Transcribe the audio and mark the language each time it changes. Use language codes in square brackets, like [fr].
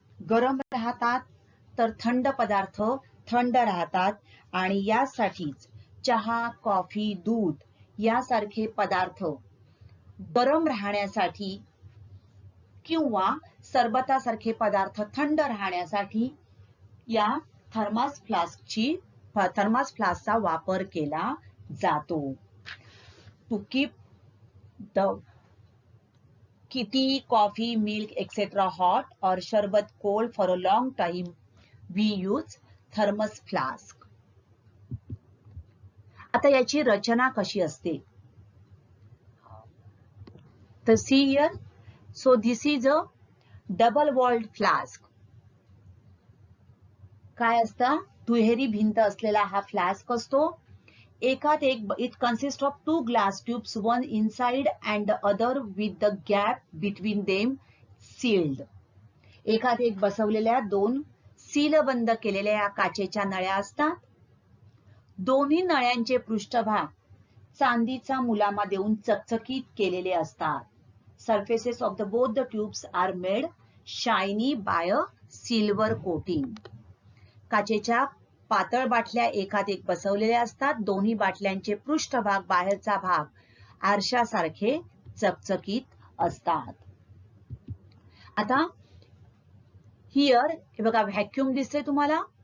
[mr] गरम राहतात तर थंड पदार्थ थंड राहतात आणि यासाठीच चहा, कॉफी, दूध यासारखे पदार्थ गरम राहण्यासाठी किंवा सरबतासारखे पदार्थ थंड राहण्यासाठी या थर्मास फ्लास्कचा वापर केला जातो. [en] To keep the tea, coffee, milk, etc. hot or sharbat cold for a long time, we use thermos flask. [mr] आता याची रचना कशी असते? [en] तर see here, so this is a double walled flask. [mr] काय असतं? दुहेरी भिंत असलेला हा फ्लास्क असतो. एकात एक, [en] it consists of two glass tubes, one inside and the other with the gap between them sealed. [mr] एकात एक बसवलेल्या दोन सीलबंद केलेल्या या काचेच्या नळ्या असतात. दोन्ही नळ्यांचे पृष्ठभाग चांदीचा मुलामा देऊन चकचकीत केलेले असतात. [en] Surfaces of both the tubes are made shiny by a silver coating. [mr] काचेच्या पातळ बाटल्या एकात एक बसवलेल्या असतात. दोन्ही बाटल्यांचे पृष्ठभाग, बाहेरचा भाग आरशासारखे चकचकीत असतात. आता हिअर हे बघा व्हॅक्यूम दिसते तुम्हाला.